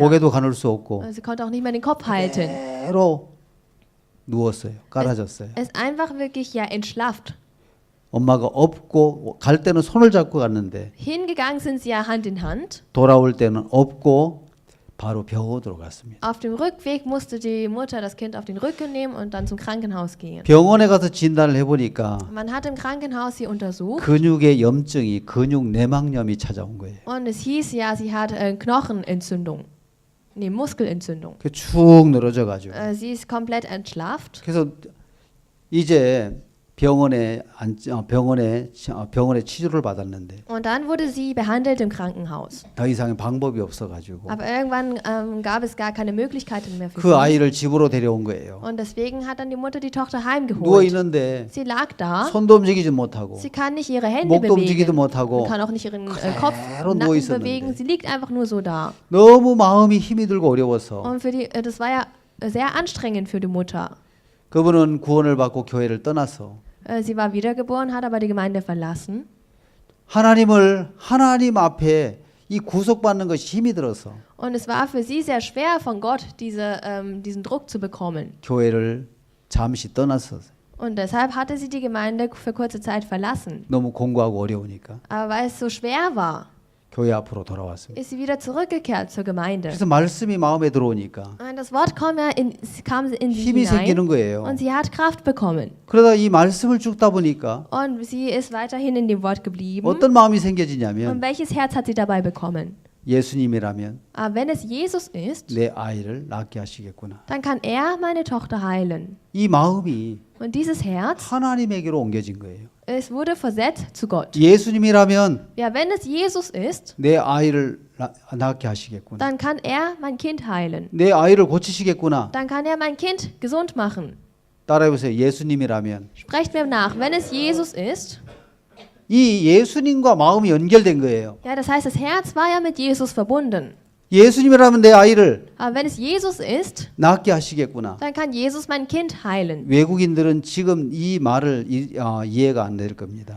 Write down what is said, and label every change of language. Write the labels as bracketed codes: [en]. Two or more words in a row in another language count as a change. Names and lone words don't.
[ko] 고개도 가눌 수 없고 [de] Sie konnte auch nicht mehr den Kopf halten. [ko] 그대로 누웠어요. 깔아졌어요. [de] Es ist einfach wirklich entschlafft. [ko] 엄마가 업고 갈 때는 손을 잡고 갔는데 [de] Hingegangen sind sie ja Hand in Hand. [ko] 돌아올 때는 업고 바로 병원으로 갔습니다. [de] Auf dem Rückweg musste die Mutter das Kind auf den Rücken nehmen und dann zum Krankenhaus gehen. [ko] 병원에 가서 진단을 해보니까 [de] Man hat im Krankenhaus sie untersucht [ko] 근육의 염증이 근육 내막염이 찾아온 거예요. [de] und es hieß ja, sie hat Knochenentzündung. Nee, Muskelentzündung. [ko] 쭉 늘어져가지고. [de] Sie ist komplett entschlafft. [ko] 그래서 이제 병원에 치료를 받았는데 [de] Und dann wurde sie behandelt im Krankenhaus. [ko] 더 이상의 방법이 없어가지고 [de] Aber irgendwann gab es gar keine Möglichkeiten mehr für [ko] 그 [de] sie. [ko] 아이를 집으로 데려온 거예요. [de] Und deswegen hat dann die Mutter die Tochter [ko] 누워 [de] heimgeholt. [ko] 있는데 [de] Sie lag da. [ko] 손도 움직이지 못하고 [de] Sie kann nicht ihre Hände [ko] 목도 움직이지도 [de] bewegen. [ko] 못하고 [de] Kann auch nicht ihren Kopf, [ko] 누워 [de] Nacken [ko] 있었는데. [de] bewegen. Sie liegt einfach nur so da. [ko] 너무 마음이 힘이 들고 어려워서 [de] Und das war ja sehr anstrengend für die Mutter. [ko] 그분은 구원을 받고 교회를 떠나서 [de] Sie war wiedergeboren, hat aber die Gemeinde verlassen. [ko] 하나님 앞에 이 구속받는 것이 힘이 들어서 [de] Und es war für sie sehr schwer, von Gott diesen Druck zu bekommen. [ko] 교회를 잠시 떠났어요. [de] Und deshalb hatte sie die Gemeinde für kurze Zeit verlassen. [ko] 너무 공고하고 어려우니까 [de] Aber weil es so schwer war, [ko] 교회 앞으로 돌아왔습니다. [de] ist sie wieder zurückgekehrt zur Gemeinde. [ko] 그래서 말씀이 마음에 들어오니까 [de] Und das Wort kam in sie [ko] 힘이 생기는 [de] hinein [ko] 거예요. [de] und sie hat Kraft bekommen. [ko] 그러다 이 말씀을 죽다 보니까 [de] Und sie ist weiterhin in dem Wort geblieben. [ko] 어떤 마음이 [de] Und [ko] 생겨지냐면 [de] welches Herz hat sie dabei bekommen? [ko] 예수님이라면 [de] Aber wenn es Jesus ist, [ko] 내 아이를 낳게 하시겠구나. [de] dann kann er meine Tochter heilen. [ko] 이 마음이 [de] Und dieses Herz, [ko] 하나님에게로 옮겨진 거예요. [de] es wurde versetzt zu Gott. [ko] 예수님이라면 [de] Ja, wenn es Jesus ist, [ko] 내 아이를 낳게 하시겠구나. [de] dann kann er mein Kind heilen. [ko] 내 아이를 고치시겠구나. [de] Dann kann er mein Kind gesund machen. [ko] 따라해보세요. 예수님이라면 [de] Sprecht mir nach, wenn es Jesus ist, [ko] 이 예수님과 마음이 연결된 거예요. [de] ja, das heißt, das Herz war ja mit Jesus verbunden. [ko] 예수님이라면 내 아이를 [de] Aber wenn es Jesus ist, [ko] 낳게 하시겠구나. [de] dann kann Jesus mein Kind heilen. [ko] 외국인들은 지금 이 말을 이해가 안 될 겁니다.